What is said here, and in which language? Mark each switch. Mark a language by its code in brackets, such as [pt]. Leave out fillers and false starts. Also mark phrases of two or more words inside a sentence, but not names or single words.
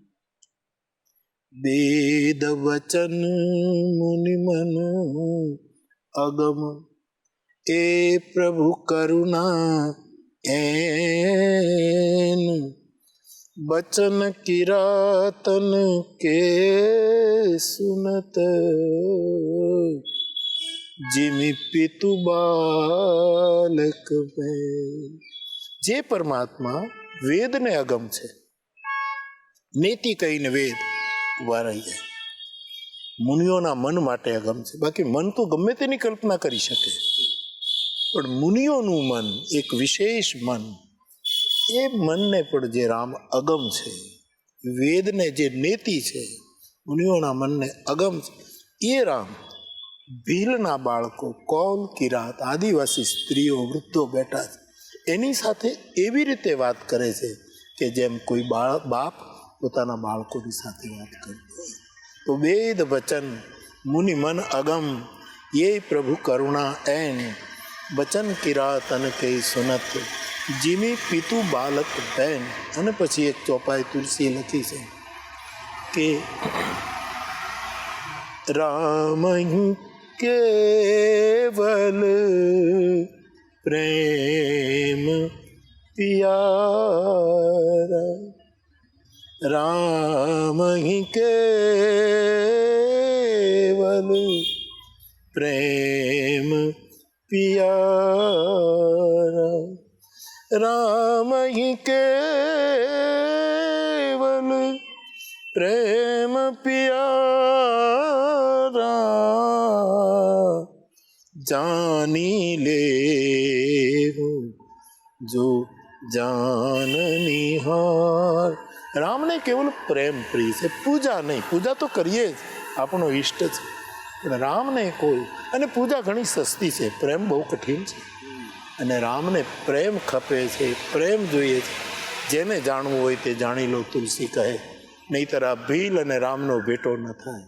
[awa] बेद बचन मुनि मन अगम, ए प्रभु करुना ऐन बचन किरातन के सुनत, जिमि पितु बालक में. [gu] જે પરમાત્મા વેદને અગમ છે, નેતિ કહીને વેદ ઉભા રહી જાય, મુનિઓના મન માટે અગમ છે. બાકી મન તો ગમે તેની કલ્પના કરી શકે, પણ મુનિઓનું મન એક વિશેષ મન, એ મનને પણ જે રામ અગમ છે, વેદને જે નેતિ છે, મુનિઓના મનને અગમ છે, એ રામ ભીલના બાળકો, કૌલ, કિરાત, આદિવાસી સ્ત્રીઓ, વૃદ્ધો બેઠા છે, એની સાથે એવી રીતે વાત કરે છે કે જેમ કોઈ બાપ પોતાના બાળકોની સાથે વાત કરતો હોય. [awa] તો बेद बचन मुनि मन अगम, ये प्रभु करुणा एन बचन किरात अन के सुनत जिमी पितु बालक बैन. [gu] અને પછી એક ચોપાઈ તુલસી લખી છે કે [awa] राम केवल प्रेम पियारा, राम केवल प्रेम पियारा, राम ही केवल प्रेम पियारा, जानी ले जो जाननी हार. [gu] રામને કેવલ પ્રેમ પ્રિય છે, પૂજા નહીં. પૂજા તો કરીએ જ, આપણો ઈષ્ટ છે, પણ રામને કોઈ, અને પૂજા ઘણી સસ્તી છે, પ્રેમ બહુ કઠિન છે. અને રામને પ્રેમ ખપે છે, પ્રેમ જોઈએ છે. જેને જાણવું હોય તે જાણી લો, તુલસી કહે, નહીંતર આ ભીલ અને રામનો ભેટો ન થાય.